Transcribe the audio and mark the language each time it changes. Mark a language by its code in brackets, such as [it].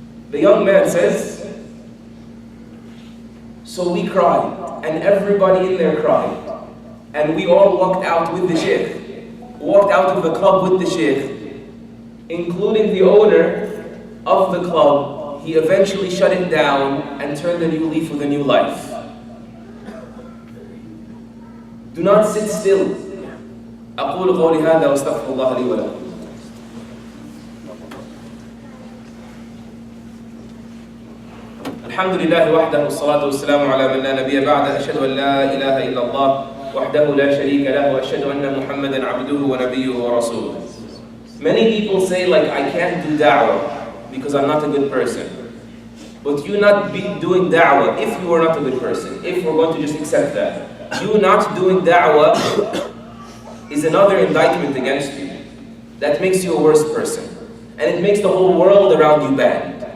[en] The young man says, so we cried, and everybody in there cried. And we all walked out with the sheikh, walked out of the club with the sheikh, including the owner of the club. He eventually shut it down and turned a new leaf with a new life. Do not sit still. [ar] أقول قولي هذا وأستغفر الله لي ولكم. الحمد لله وحده والصلاة والسلام على من لا نبي بعده. أشهد أن لا إله إلا الله وحده لا شريك له وأشهد أن محمدا عبده ونبيه ورسوله. [en] Many people say, like, I can't do da'wah because I'm not a good person. But you not be doing da'wah if you are not a good person, if we're going to just accept that. You not doing da'wah is another indictment against you. That makes you a worse person. And it makes the whole world around you bad.